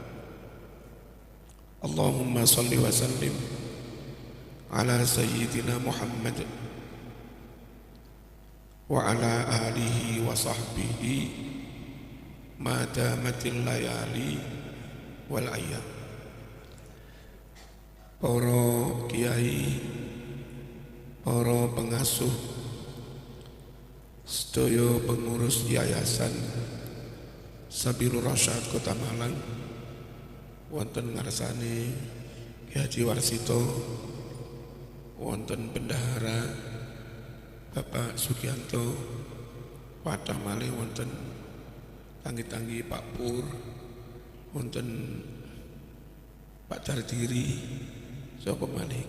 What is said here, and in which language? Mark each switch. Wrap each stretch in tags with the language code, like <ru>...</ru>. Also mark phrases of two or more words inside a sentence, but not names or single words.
<ar>اللهم صل وسلم على سيدنا محمد وعلى آله وصحبه ما دامت الليالي والأيام.</ar> <jv>Para kiai, para pengasuh, sedaya pengurus yayasan Sabilur Rasyad Kota Malang, wonten ngarsane Ki Haji Warsito, wonten bendahara Bapak Sugianto, wadah malih wonten tanggi-tanggi Pak Pur, wonten Pak Dardiri, sapa malih.</jv>